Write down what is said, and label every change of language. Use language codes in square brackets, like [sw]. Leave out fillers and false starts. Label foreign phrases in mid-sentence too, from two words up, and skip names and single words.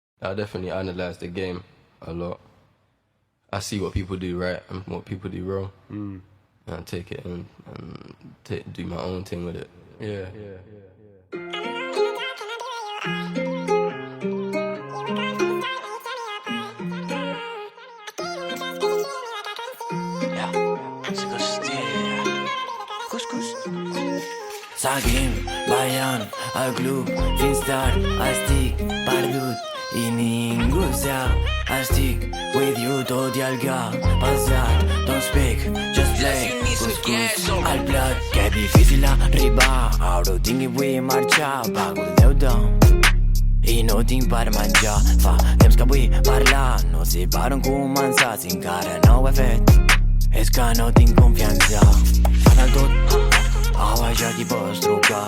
[en] I definitely analyze the game a lot. I see what people do right and what people do wrong, and I take it and do my own thing with it. Yeah. [ca] Seguim ballant al club fins tard. Estic perdut i ningú sap. Estic [en] with you [ca] tot i el que ha passat. [en] Don't speak, just play. [ca] Cuscús al plat. Que difícil arribar. Ara ho tinc i vull marxar. Pago el deute i no tinc per menjar. Fa temps que vull parlar. No sé per on començar si encara no ho he fet. És que no tinc confiança. Fan el tot a baixar i pots trucar.